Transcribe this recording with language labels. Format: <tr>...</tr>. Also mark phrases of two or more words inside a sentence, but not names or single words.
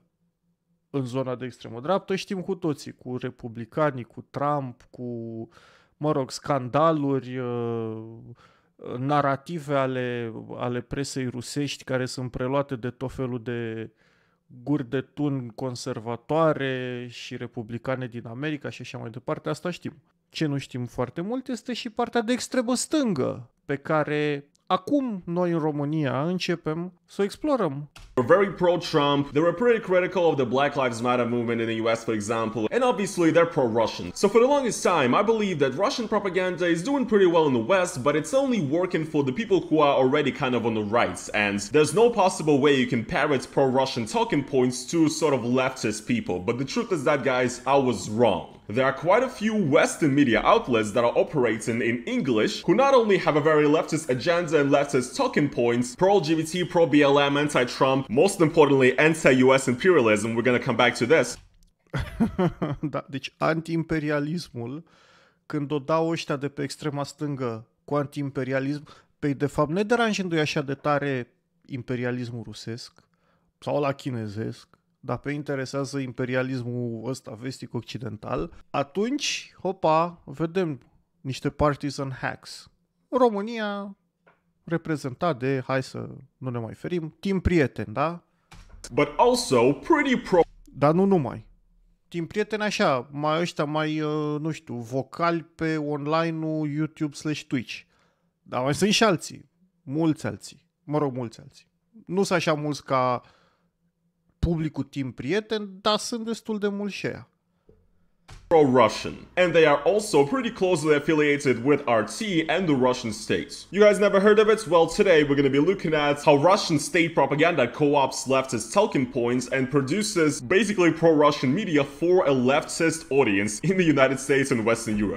<ro>În zona de extremă dreaptă știm cu toții, cu republicanii, cu Trump, cu, mă rog, scandaluri, narative ale presei rusești care sunt preluate de tot felul de guri de tun conservatoare și republicane din America și așa mai departe, asta știm. Ce nu știm foarte mult este și partea de extremă stângă, pe care acum noi în România începem să o explorăm.</ro> <en>Were very pro-Trump, they were pretty critical of the Black Lives Matter movement in the US, for example, and obviously they're pro-Russian. So for the longest time, I believe that Russian propaganda is doing pretty well in the West, but it's only working for the people who are already kind of on the right, and there's no possible way you can parrot pro-Russian talking points to sort of leftist people. But the truth is that, guys, I was wrong. There are quite a few Western media outlets that are operating in English who not only have a very leftist agenda and leftist talking points, pro-LGBT, pro-BLM, anti-Trump, most importantly, anti-US imperialism, we're gonna come back to this.</en> <ro>Da, deci anti-imperialismul, când o dau ăștia de pe extrema stângă cu anti-imperialism, pe de fapt ne deranjându-i așa de tare imperialismul rusesc sau la chinezesc, dar pe interesează imperialismul ăsta vestic-occidental, atunci, hopa, vedem niște</ro> <en>partisan hacks.</en> <ro>România reprezentat de, hai să nu ne mai ferim, Team Prieten, da?</ro> <en>But also pretty pro...</en> <ro>Dar nu numai. Team Prieten așa, mai ăștia mai, nu știu, vocali pe online-ul YouTube/Twitch. Dar mai sunt și alții. Mulți alții. Mă rog, mulți alții. Nu sunt așa mulți ca publicul Team Prieten, dar sunt destul de mulți și aia.</ro> <en>pro-Russian, and they are also pretty closely affiliated with RT and the Russian state. You guys never heard of it? Well, today we're gonna be looking at how Russian state propaganda co-ops leftist talking points and produces basically pro-Russian media for a leftist audience in the United States and Western Europe.</en>